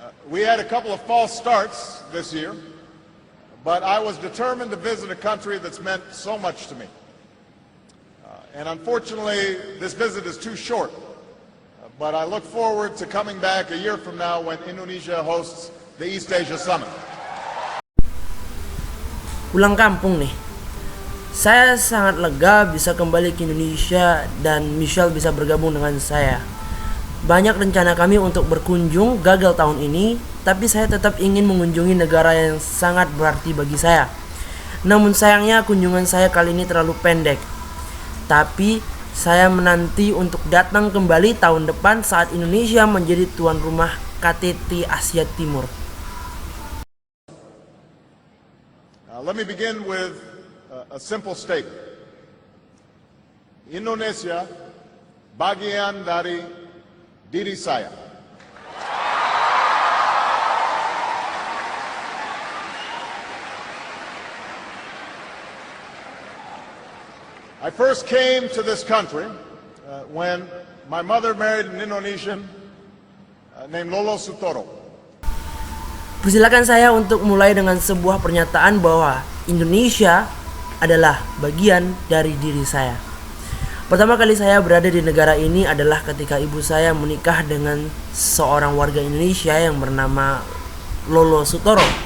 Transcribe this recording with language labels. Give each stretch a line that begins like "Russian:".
English: We had a couple of false starts this year, but I was determined to visit a country that's meant so much to me. And unfortunately, this visit is too short, but I look forward to coming back a year from now when Indonesia hosts the East Asia Summit.
Indonesian: Pulang kampung nih. Saya sangat lega bisa kembali ke Indonesia dan Michelle bisa bergabung dengan saya. Banyak rencana kami untuk berkunjung gagal tahun ini, tapi saya tetap ingin mengunjungi negara yang sangat berarti bagi saya. Namun sayangnya kunjungan saya kali ini terlalu pendek. Tapi saya menanti untuk datang kembali tahun depan saat Indonesia menjadi tuan rumah KTT Asia Timur.
English: Let me begin with a simple statement.
Indonesian: Indonesia bagian dari diri saya.
English: I first came to this country when my mother married an Indonesian named Lolo Sutoro.
Indonesian: Persilakan saya untuk mulai dengan sebuah pernyataan bahwa Indonesia adalah bagian dari diri saya. Pertama kali saya berada di negara ini adalah ketika ibu saya menikah dengan seorang warga Indonesia yang bernama Lolo Sutoro.